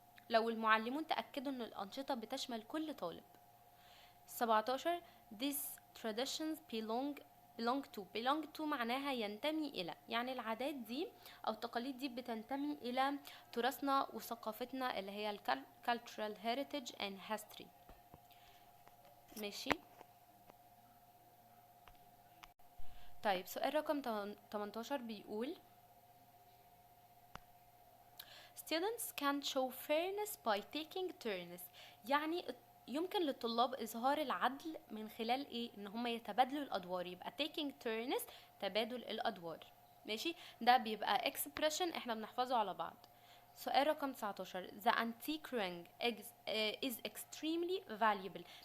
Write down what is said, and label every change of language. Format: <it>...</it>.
<ar>لو المعلمون تأكدوا ان الأنشطة بتشمل كل طالب. 17</ar> <en>these traditions belong to</en> <ar>معناها ينتمي إلى، يعني العادات دي أو التقاليد دي بتنتمي إلى تراثنا وثقافتنا اللي هي</ar> <en>cultural heritage and history.</en> <ar>ماشي. طيب سؤال رقم 18 بيقول</ar> <en>students can show fairness by taking turns.</en> <ar>يعني يمكن للطلاب إظهار العدل من خلال إيه؟ إن هم يتبادلوا الأدوار، يبقى taking turns تبادل الأدوار. ماشي. ده بيبقى expression إحنا بنحفظه على بعض. سؤال رقم 19</ar> <en>the antique ring is extremely valuable.</en>